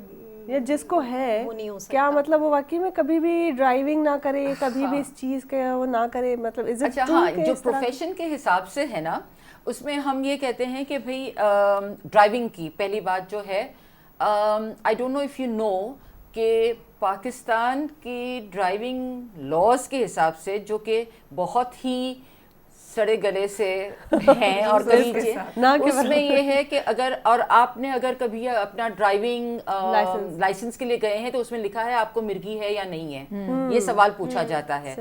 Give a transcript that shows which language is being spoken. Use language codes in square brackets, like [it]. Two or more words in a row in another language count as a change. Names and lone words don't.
[ur] یا جس کو ہے کیا مطلب وہ واقعی میں کبھی بھی ڈرائیونگ نہ کرے, کبھی بھی اس چیز کا وہ نہ کرے, مطلب اچھا ہاں جو پروفیشن کے حساب سے ہے نا اس میں ہم یہ کہتے ہیں کہ بھئی ڈرائیونگ کی پہلی بات جو ہے [en] I don't know if you know [ur] کہ پاکستان کی [en] driving laws [ur] کے حساب سے جو کہ بہت ہی سڑے گلے سے ہیں اور اس میں یہ ہے کہ اگر اور آپ نے اگر کبھی اپنا [en] driving license [ur] کے لیے گئے ہیں تو اس میں لکھا ہے آپ کو مرگی ہے یا نہیں ہے, یہ سوال پوچھا جاتا ہے.